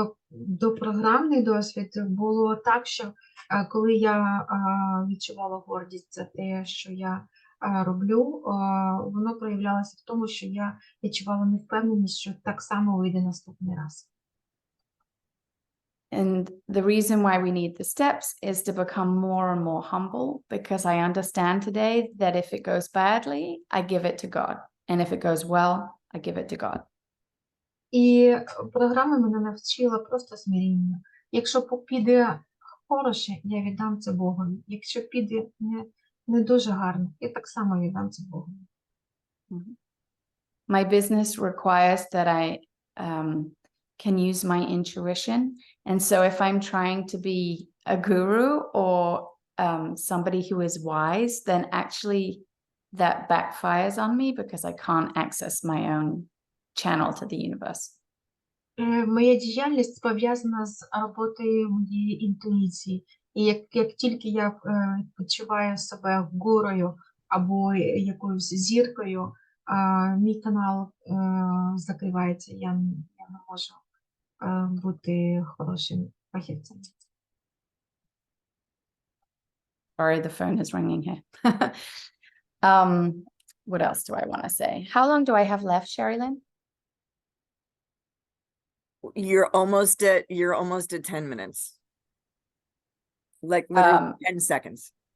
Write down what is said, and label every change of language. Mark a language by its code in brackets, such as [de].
[uk] Допрограмний досвід було так, що коли я відчувала гордість за те, що я роблю, воно проявлялося в тому, що я відчувала невпевненість, що так само вийде наступний раз. [en] And the reason why we need the steps is to become more and more humble, because I understand today that if it goes badly, I give it to God. And if it goes well, I give it to God. [uk] І програма мене навчила просто смирінню. Якщо піде хороше, я віддам це Богові. Якщо піде не дуже гарно, я так само віддам це Богові. [en] My business requires that I can use my intuition. And so if I'm trying to be a guru or somebody who is wise, then actually that backfires on me because I can't access my own channel to the universe. [uk] Моя діяльність пов'язана з роботою моєї інтуїції. І як тільки я відчуваю себе гурою або якоюсь зіркою, мій канал закривається, я не можу бути хорошим фахівцем. [en] Sorry, the phone is ringing here. What else do I want to say? How long do I have left, Sherilyn? You're almost at 10 minutes. Like literally 10 seconds.